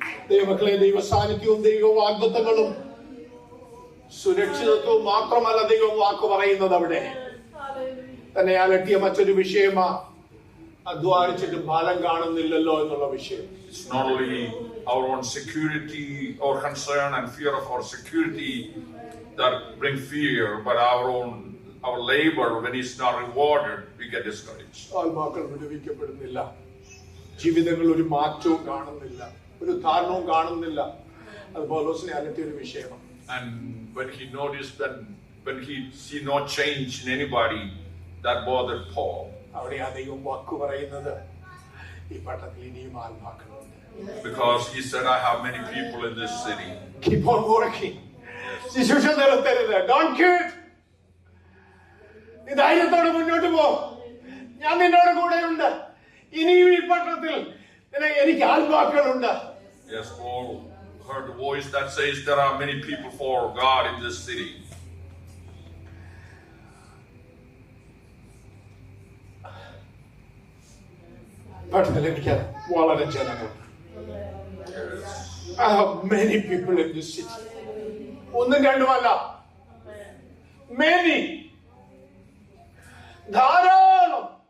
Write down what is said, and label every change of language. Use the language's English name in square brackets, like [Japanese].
[Malayalam] ദൈവമക്കളെ, ദൈവ സാന്നിധ്യവും ദൈവ വാഗ്ദത്തങ്ങളും സുരക്ഷിതത്വവും മാത്രമല്ല ദൈവം വാക്ക് പറയുന്നത്. അവിടെ തന്നെ അലട്ടിയ മറ്റൊരു വിഷയമാ അധ്വാനിച്ചിട്ട് ഫലം കാണുന്നില്ലല്ലോ എന്നുള്ള വിഷയം. [English] It's not only our own security or concern and fear of our security that bring fear, but our labor, when it's not rewarded, we get discouraged. [Malayalam] ആത്മാക്കൾ വിടുവിക്കപ്പെടുന്നില്ല. ജീവിതങ്ങൾ ഒരു മാറ്റവും കാണുന്നില്ല, ഒരു ധാരണവും കാണുന്നില്ല. അത് പൗലോസിനെ അലട്ടിയ ഒരു വിഷയമാണ്. [English] And when he noticed that, when he see no change in anybody, that bothered Paul. [Malayalam] അവിടെ ആ ദൈവം വാക്ക് പറയുന്നത്, ഈ പട്ടണത്തിൽ ഇനിയും ആത്മാക്കളുണ്ട്. [English] Because he said, I have many people in this city. Keep on working. [Malayalam] ശുശ്രൂഷ നിർത്തരുത്. [English] Don't quit. [Malayalam] നീ ധൈര്യത്തോടെ മുന്നോട്ട് പോ. ഞാൻ നിന്നോട് കൂടെയുണ്ട്. ഇനിയും ഈ പട്ടണത്തിൽ എനിക്ക് ആത്മാക്കളുണ്ട്. [English] Yes, Paul heard the voice that says there are many people for God in this city. [Malayalam] പഠനത്തിൽ എനിക്ക് വളരെ ജനങ്ങളുണ്ട്. [English] I have many people in this city. [Malayalam] ഒന്നും രണ്ടുമല്ല, many, ധാരാളം.